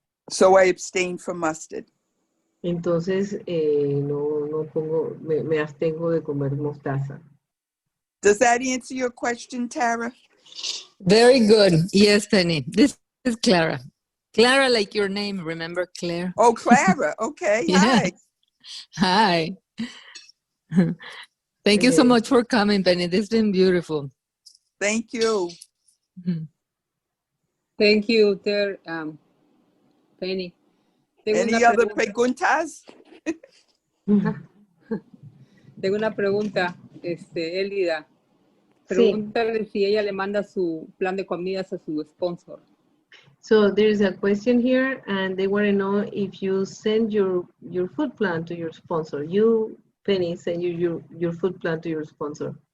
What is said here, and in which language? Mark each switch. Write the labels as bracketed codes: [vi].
[en] So I abstained from mustard. [es] Entonces me abstengo de comer mostaza. [en] Does that answer your question, Tara? Very good. Yes, Penny. This is Clara. Clara, like your name, remember Claire? Oh, Clara. Okay. Yes. Hi. Hi. Thank you so much for coming, Penny. This has been beautiful. Thank you. Thank you, Penny. Any other [es] preguntas? Tengo una pregunta, Elida. Sí. Pregúntale si ella le manda su plan de comidas a su sponsor. [en] So there's a question here, and they want to know if you send your food plan to your sponsor. You, Penny, send your food plan to your sponsor.